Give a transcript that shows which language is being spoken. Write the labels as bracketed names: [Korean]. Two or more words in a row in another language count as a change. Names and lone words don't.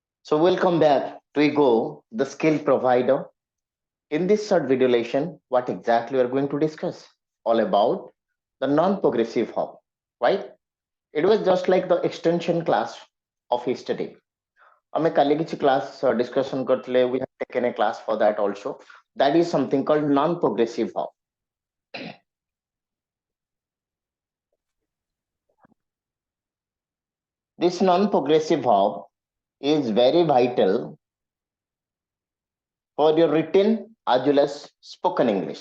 [English] So welcome back to Ego, the skill provider. In this short video lesson, what exactly we are going to discuss? All about the non-progressive verb, right? It was just like the extension class of yesterday. [Odia] ଆମେ କାଲି କିଛି [English] class discussion [Odia] କରିଥିଲେ. [English] We have taken a class for that also. That is something called non-progressive verb. This non-progressive verb is very vital for your written as well as spoken English.